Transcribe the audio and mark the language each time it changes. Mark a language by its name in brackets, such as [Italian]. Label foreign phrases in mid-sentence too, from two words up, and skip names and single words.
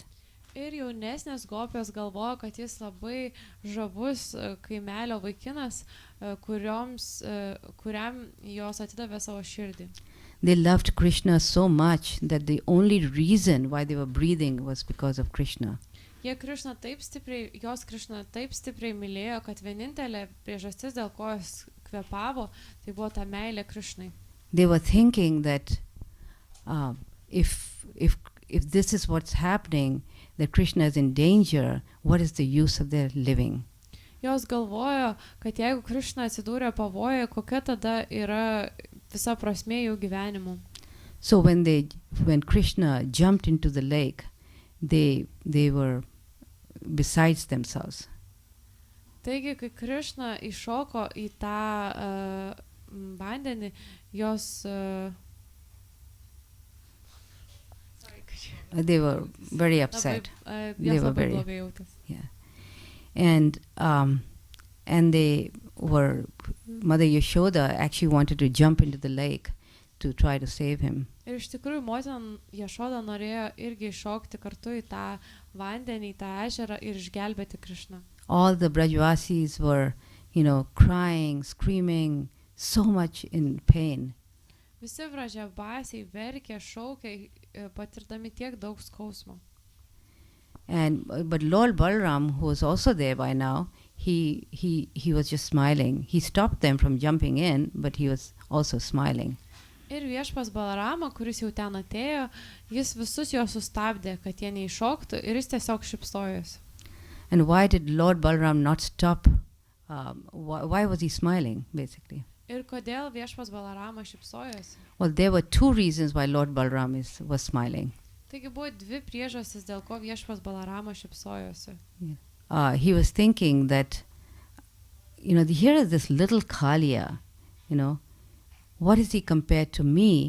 [Lithuanian] Ir jaunesnės gopės galvoja, kad jis labai žavus kaimelio vaikinas, kuriam jos atidavė savo širdį. [English] They loved Krishna so much that the only reason why they were breathing was because of Krishna. [Lithuanian] Jos Krishna taip stipriai mylėjo, kad vienintelė priežastis, dėl ko jis kvepavo, tai buvo ta meilė Krishnai. [English] They were thinking that if this is what's happening, that Krishna is in danger, what is the use of their living? [Lithuanian] Jos galvojo, kad jeigu Krishna atsidūrė pavojoje, kokia tada yra visa prasmė jų gyvenimo. [English] So when Krishna jumped into the lake, they were besides themselves. [Lithuanian] Taigi, kai Krishna įšoko į tą vandenį, jos [English] they were very upset. They were very and they were, Mother Yashoda actually wanted to jump into the lake to try to save him. [Lithuanian] Ir iš tikrųjų motina Jašoda norėjo irgi iššokti kartu į tą vandenį, į tą ežerą ir išgelbėti Krishną. [English] All the Brajvasis were, crying, screaming, so much in pain. [Lithuanian] Visi Brajvasiai verkė, šaukė, patirdami tiek daug skausmo. [English] But Lord Balaram, who was also there by now, he was just smiling. He stopped them from jumping in, but he was also smiling. [Lithuanian] Ir viešpas Balarama, kuris jau ten atėjo, jis visus juos sustabdė, kad jie neiššoktų, ir jis tiesiog šypsojosi. [English] And why did Lord Balaram not stop? Why was he smiling, basically? [Lithuanian] Ir kodėl viešpas Balaramas šypsojosi? [English] Well, there were two reasons why Lord Balaram was smiling. [Lithuanian] Taigi buvo dvi priežastys, dėl ko viešpas Balaramas šypsojosi. [English] He was thinking that, here is this little Kaliya, what is he compared to me?